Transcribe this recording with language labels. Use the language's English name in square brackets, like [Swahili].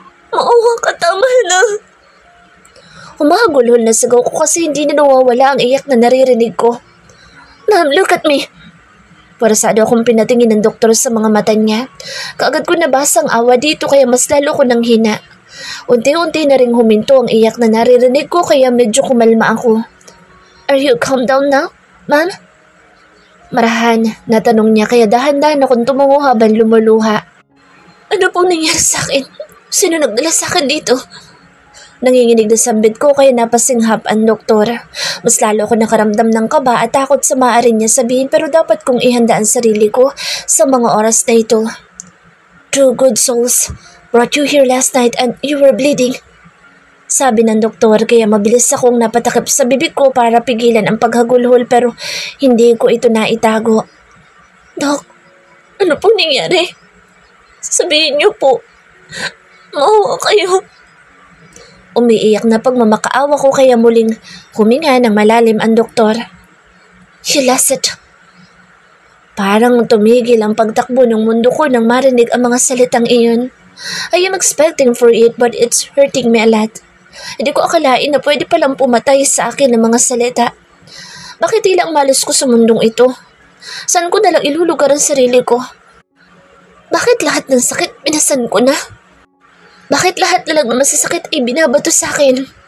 [Filipino] Maawa ka, tama na. Humahagulhol na sigaw ko kasi hindi na nawawala ang iyak na naririnig ko. [English] Ma'am, look at me. [Filipino] Parasado akong pinatingin ng doktor sa mga mata niya. Kaagad ko nabasa ang awa dito kaya mas lalo ko nang hina. Unti-unti na ring huminto ang iyak na naririnig ko kaya medyo kumalma ako. [English] Are you calm down now, ma'am? [Filipino] Marahan, natanong niya kaya dahan-dahan akong tumungo habang lumuluha. Ano pong nangyari sa akin? Sino nagdala sa akin dito? Nanginginig na sambit ko kaya napasinghap ang doktor. Mas lalo ako nakaramdam ng kaba at takot sa maaari niya sabihin pero dapat kong ihanda ang sarili ko sa mga oras na ito. [English] Two good souls brought you here last night and you were bleeding. [Filipino] Sabi ng doktor kaya mabilis akong napatakip sa bibig ko para pigilan ang paghagulhol pero hindi ko ito naitago. Dok, ano pong nangyari? Sabihin niyo po. Maawa kayo. Umiiyak na pagmamakaawa ko kaya muling huminga ng malalim ang doktor. [English] She lost it. [Filipino] Parang tumigil ang pagtakbo ng mundo ko nang marinig ang mga salitang iyon. [English] I am expecting for it but it's hurting me a lot. [Filipino] Hindi ko akalain na pwede palang pumatay sa akin ng mga salita. Bakit ilang malos ko sa mundong ito? Saan ko nalang ilulugar ang sarili ko? Bakit lahat ng sakit pinasan ko na? Bakit lahat na lang na masasakit ay binabato sa akin?